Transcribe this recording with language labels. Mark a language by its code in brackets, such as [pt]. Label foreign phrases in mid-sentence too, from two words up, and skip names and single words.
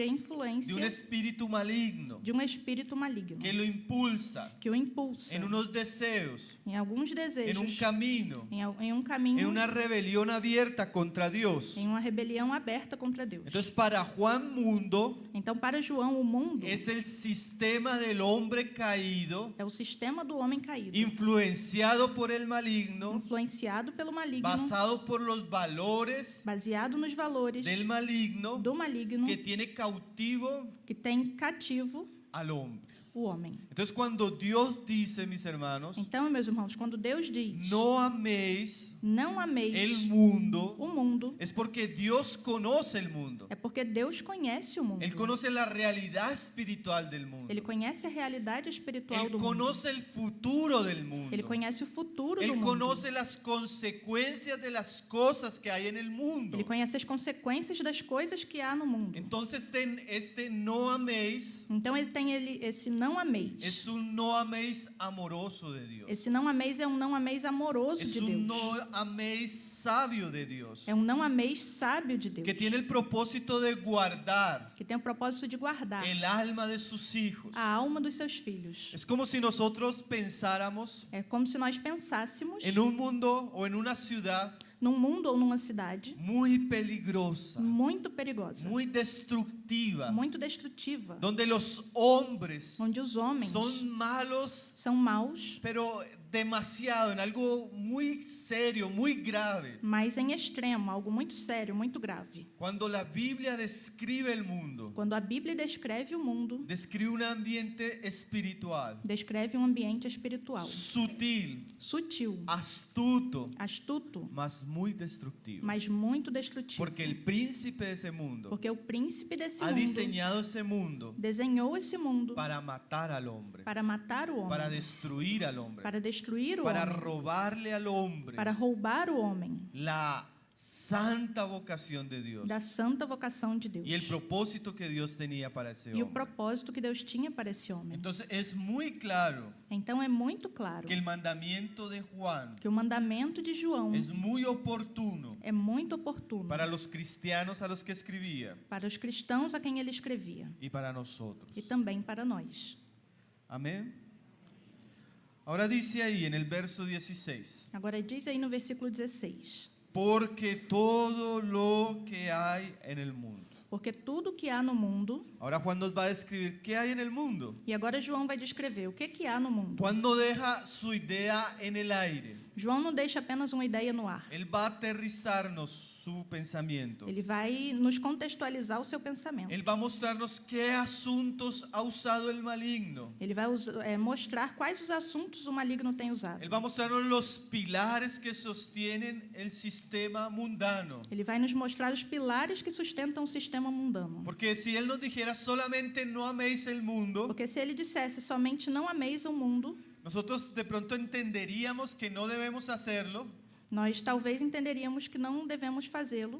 [es] de un [pt] influência [es] espíritu maligno [pt] de um espírito maligno [es] que lo impulsa [pt] que o impulsa [es] en unos deseos, [pt] em alguns [es] en un [pt] desejos, [es] camino, [pt] em um caminho, [es] en una rebelión abierta contra Dios. [pt] em uma rebelião aberta contra Deus. [es] Entonces, para Juan, mundo [pt] Então, para João, o mundo [es] es el sistema del hombre caído, [pt] é o sistema do homem caído, [es] influenciado por el maligno, [pt] influenciado pelo maligno, [es] basado por los valores [pt] baseado nos valores [es] del maligno, [pt] do maligno [es] que tiene cautivo [pt] que tem cativo [es] al hombre. [pt] o homem. [es] Entonces, cuando Dios dice, mis hermanos, [pt] Então, meus irmãos, quando Deus diz [es] no améis [pt] não ameis [es] el mundo, [pt] o mundo, [es] es porque Dios conoce el mundo. [pt] é porque Deus conhece o mundo. [es] Él conoce la realidad espiritual del mundo. [pt] Ele conhece a realidade espiritual [es] Él [pt] do mundo. [es] conoce el futuro del mundo. [pt] Ele conhece o futuro do [es] Él [pt] mundo. [es] conoce las consecuencias de las cosas que hay en el mundo. [pt] Ele conhece as consequências das coisas que há no mundo. [es] Entonces, este no améis [pt] Então ele tem esse não não ameis. [es] es un no améis amoroso de Dios. [pt] Esse não ameis é um não ameis amoroso [es] Es [pt] de [es] un [pt] Deus. [es] no améis sabio de Dios. [pt] É um não ameis sábio de Deus. [es] Que tiene el propósito de guardar [pt] Que tem o propósito de guardar [es] el alma de sus hijos. [pt] a alma dos seus filhos. [es] Es como si nosotros pensáramos [pt] É como se nós pensássemos [es] en un mundo o en una ciudad [pt] num mundo ou numa cidade [es] muy peligrosa, [pt] muito perigosa, [es] muy destructiva, [pt] muito destrutiva, [es] donde los hombres [pt] onde os homens [es] son malos, [pt] são maus, [es] pero demasiado, en algo muy serio, muy grave. [pt] mas em extremo, algo muito sério, muito grave. [es] Cuando la Biblia describe el mundo, [pt] Quando a Bíblia descreve o mundo, [es] describe un ambiente espiritual, [pt] descreve um ambiente espiritual, [es] sutil, [pt] sutil, [es] astuto, [pt] astuto, [es] mas muy destructivo. [pt] mas muito destrutivo. [es] Porque el príncipe de ese mundo [pt] Porque o príncipe desse [es] ha [pt] mundo [es] diseñado ese mundo [pt] desenhou esse mundo [es] para matar al hombre, [pt] para matar o [es] para [pt] homem, [es] destruir al hombre, [pt] para destruir o [es] para [pt] homem, [es] robarle al hombre [pt] para roubar o homem [es] la santa vocación de Dios [pt] da santa vocação de Deus [es] y el propósito que Dios tenía para ese [pt] e o [es] hombre. [pt] propósito que Deus tinha para esse homem. [es] Entonces es muy claro [pt] Então é muito claro [es] que el mandamiento de Juan [pt] que o mandamento de João [es] es muy oportuno [pt] é muito oportuno [es] para los cristianos a los que escribía [pt] para os cristãos a quem ele escrevia [es] y para nosotros. [pt] e também para nós. [es] Amén. Ahora dice ahí en el verso 16, [pt] Agora diz aí no versículo 16: [es] porque todo lo que hay en el mundo. [pt] porque tudo que há no mundo, [es] Ahora Juan nos va a describir qué hay en el mundo. [pt] e agora João vai descrever o que há no mundo. [es] Juan no deja su idea en el aire. [pt] João não deixa apenas uma ideia no ar. [es] Él va a aterrizarnos su pensamiento. [pt] Ele vai nos contextualizar o seu pensamento. [es] Él va a mostrarnos qué asuntos ha usado el maligno. [pt] Ele vai mostrar quais os assuntos o maligno tem usado. [es] Él va a mostrarnos los pilares que sostienen el sistema mundano. [pt] Ele vai nos mostrar os pilares que sustentam o sistema mundano. [es] Porque si él nos dijera solamente no améis el mundo, [pt] Porque se ele dissesse somente não ameis o mundo, [es] nosotros de pronto entenderíamos que no debemos hacerlo, [pt] nós talvez entenderíamos que não devemos fazê-lo,